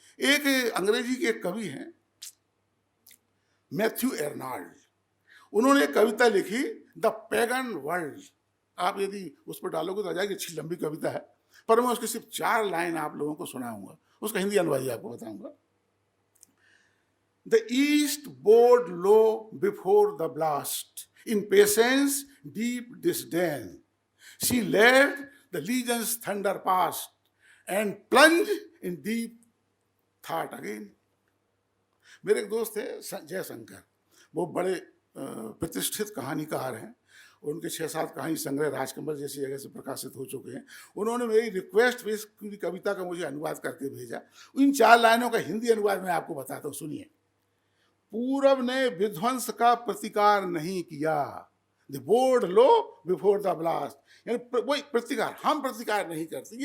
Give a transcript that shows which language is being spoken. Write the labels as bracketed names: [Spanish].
[Hindi] एक अंग्रेजी के कवि हैं मैथ्यू एर्नाल्ड, उन्होंने एक कविता लिखी, द पैगन वर्ल्ड। आप यदि उस पर डालोगे तो आ जाएगी, अच्छी लंबी कविता है, पर मैं उसकी सिर्फ 4 लाइन आप लोगों को सुनाऊंगा, उसका हिंदी अनुवाद आपको बताऊंगा। [English] The east bowed low before the blast, in patience, deep disdain. She led the legion's thunder past and plunged in deep thought again. [Hindi] मेरे एक दोस्त थे जयशंकर, वो बड़े प्रतिष्ठित कहानीकार हैं। उनके 6-7 कहानी संग्रह राजकमल जैसी जगह से प्रकाशित हो चुके हैं। उन्होंने मेरी रिक्वेस्ट पे इस कविता का मुझे अनुवाद करके भेजा। इन 4 लाइनों का हिंदी अनुवाद मैं आपको बताता हूँ, सुनिए। पूरब ने विध्वंस का प्रतिकार नहीं किया, [English] the board low before the blast, [Hindi] यानी वही प्रतिकार, हम प्रतिकार नहीं करते।